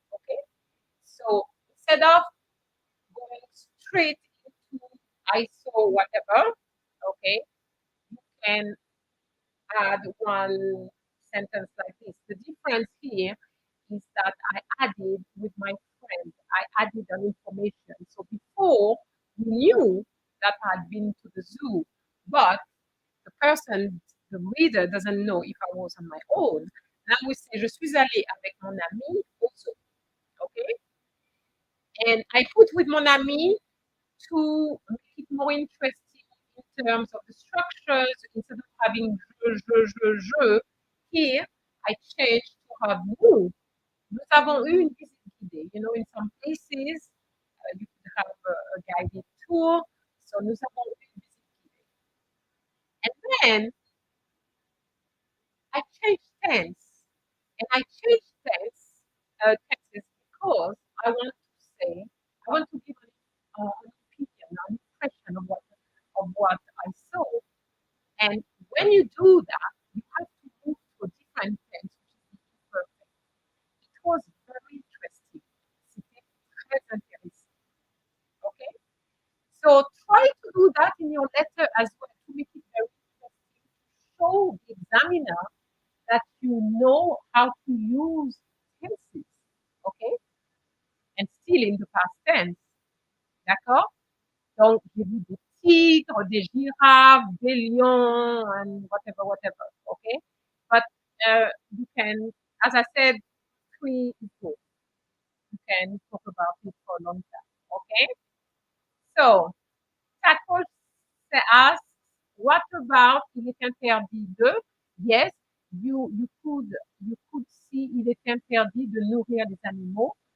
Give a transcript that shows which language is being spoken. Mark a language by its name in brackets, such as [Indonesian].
[English] Okay, so instead of going straight into I saw whatever, okay, you can add one sentence like this. The difference here is that I added with my friend, I added an information. So before we knew that I'd been to the zoo, but the person, the reader doesn't know if I was on my own. Now we say, [French] je suis allée avec mon ami au zoo. [English] Okay? And I put with [French] mon ami [English] to make it more interesting in terms of the structures. Instead of having je, here I changed to have nous. [French] Nous avons eu une visite guidée. [English] You know, in some places, you could have a guided tour. [French] So nous avons eu une visite guidée. [English] And then I changed tense. And I changed tenses because I want to say, I want to give an opinion, an impression of what I saw. And when you do that, you have to move to a different tense, which is perfect. It was very interesting. [French] C'était très intéressant. [English] Okay? So try to do that in your letter as well to make it very interesting, to show the examiner that you know how to use tenses. Okay? And still in the past tense. [French] D'accord? Donc, j'ai vu des tigres, des girafes, des lions, [English] and whatever. Okay? But you can, as I said, 3 is good. You can talk about it for a long time. Okay? So, Taco asks, what about [French] il est interdit de? [English] Yes, you could see [French] il est interdit de nourrir les animaux.